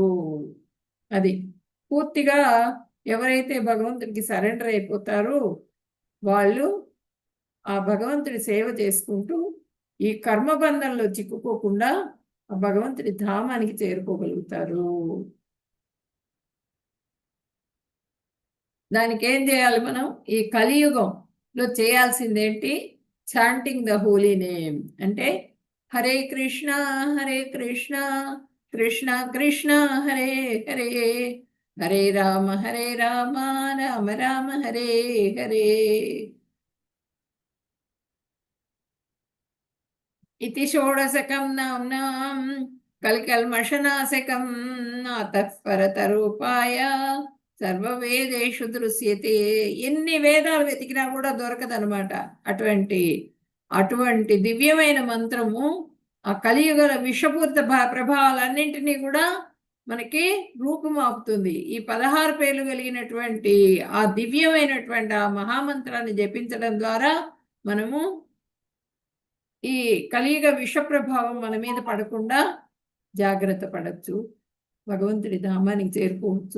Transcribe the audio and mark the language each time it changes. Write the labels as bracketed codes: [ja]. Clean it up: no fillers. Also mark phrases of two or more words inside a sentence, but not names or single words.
[te] అది పూర్తిగా ఎవరైతే భగవంతుడికి సరెండర్ అయిపోతారో వాళ్ళు ఆ భగవంతుడి సేవ చేసుకుంటూ ఈ కర్మబంధంలో చిక్కుకోకుండా ఆ భగవంతుడి ధామానికి చేరుకోగలుగుతారు. దానికి ఏం చేయాలి మనం? ఈ కలియుగంలో చేయాల్సిందేంటి? [en] chanting the holy name. [te] అంటే హరే కృష్ణ హరే కృష్ణ కృష్ణ కృష్ణ హరే హరే హరే రామ రామ రామ హరే హరే. [sa] इति षोडशकं नाम्नां कल्कल्मषनाशकं नातः परतरूपाय సర్వవేదేషు దృశ్యతే. [te] ఎన్ని వేదాలు వెతికినా కూడా దొరకదనమాట అటువంటి దివ్యమైన మంత్రము. ఆ కలియుగ విషపూరిత ప్రభావాలన్నింటినీ కూడా మనకి రూపుమాపుతుంది. ఈ 16 పేర్లు కలిగినటువంటి ఆ దివ్యమైనటువంటి ఆ మహామంత్రాన్ని జపించడం ద్వారా మనము ఈ కలియుగ విష ప్రభావం మన మీద పడకుండా జాగ్రత్త పడచ్చు, భగవంతుడి ధామానికి చేరుకోవచ్చు.